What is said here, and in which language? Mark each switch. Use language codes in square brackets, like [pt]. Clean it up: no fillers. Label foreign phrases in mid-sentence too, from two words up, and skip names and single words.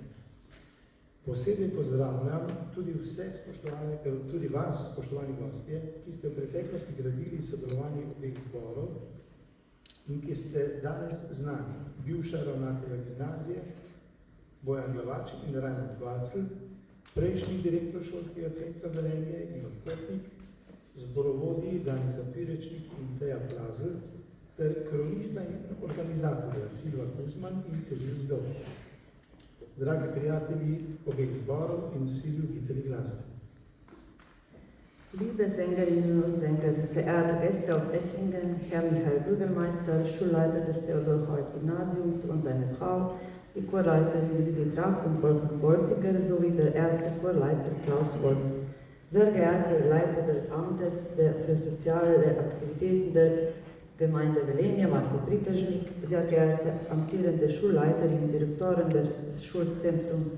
[sl] Posebej pozdravljam tudi tudi vas, spoštovani gostje, ki ste v preteklosti gradili sodelovanje obeh zborov in ki ste danes z nami, bivša ravnatelja gimnazije Bojan Glavač in Rajmond Vacl, prejšnji direktor šolskega centra Velenje Ivan Kotnik, zborovodji Danica Pirečnik in Teja Plazl ter kronista in organizatorja Silva Kuzman in Cedil Zdovč. Dragi prijatelji obeh zborov in vsi ljubitelji glasbe. [de] Liebe Sängerinnen und Sänger, verehrte Gäste aus Esslingen, Herr Michael Bürgermeister, Schulleiter des Theodor Heuss Gymnasiums und seine Frau, die Chorleiterin Lili Trak und Wolfgang Bolsinger sowie der erste Chorleiter Klaus Wolf. Sehr geehrte Leiter des Amtes für soziale Aktivitäten der Gemeinde Velenje, Marko Pritežnik, sehr geehrte amtierende Schulleiterin und Direktoren des Schulzentrums